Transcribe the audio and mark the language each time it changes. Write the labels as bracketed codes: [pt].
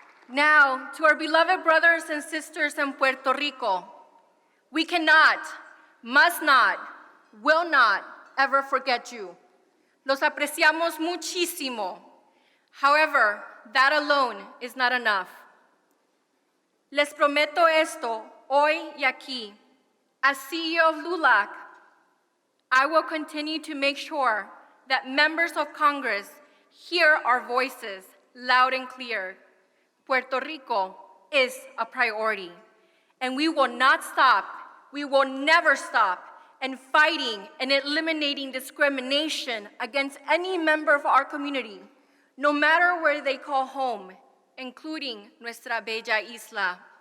[en] Now, to our beloved brothers and sisters in Puerto Rico, we cannot, must not, will not ever forget you. [es] Los apreciamos muchísimo. [en] However, that alone is not enough. [es] Les prometo esto hoy y aquí. [en] As CEO of LULAC, I will continue to make sure that members of Congress hear our voices loud and clear. Puerto Rico is a priority, and we will not stop, we will never stop in fighting and eliminating discrimination against any member of our community, no matter where they call home, including [es] nuestra bella isla.